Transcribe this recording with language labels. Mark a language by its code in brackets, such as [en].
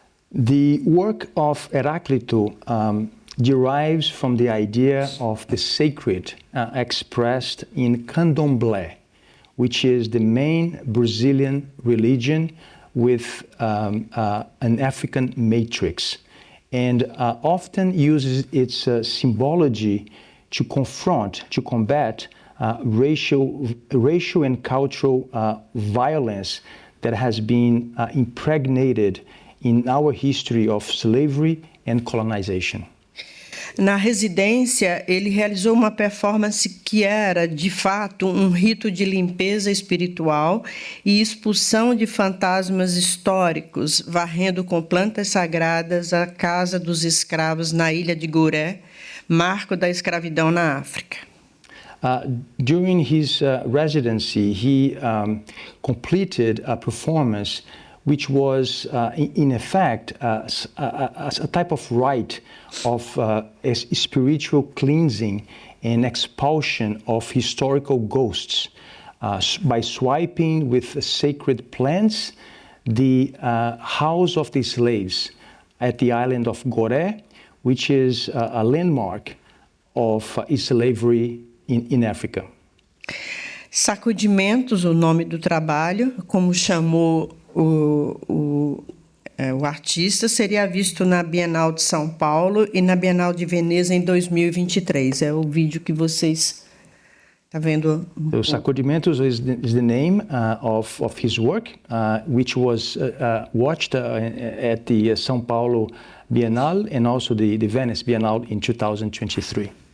[en] The work of Heráclito derives from the idea of the sacred expressed in Candomblé, which is the main Brazilian religion with an African matrix, and often uses its symbology to confront, to combat racial and cultural violence that has been impregnated in our history of slavery and colonization. [pt] Na residência, ele realizou uma performance que era, de fato, um rito de limpeza espiritual e expulsão de fantasmas históricos, varrendo com plantas sagradas a casa dos escravos na ilha de Gorée, marco da escravidão na África. [en] During his residency, he completed a performance which was, in effect, a type of rite of a spiritual cleansing and expulsion of historical ghosts by swiping with sacred plants the house of the slaves at the island of Gorée, which is a landmark of slavery in Africa. [pt] Sacudimentos, o nome do trabalho, como chamou o artista, seria visto na Bienal de São Paulo e na Bienal de Veneza em 2023. É o vídeo que vocês estão vendo. [en] So, Sacudimentos is the name of his work, which was watched at the São Paulo Bienal and also the Venice Bienal in 2023.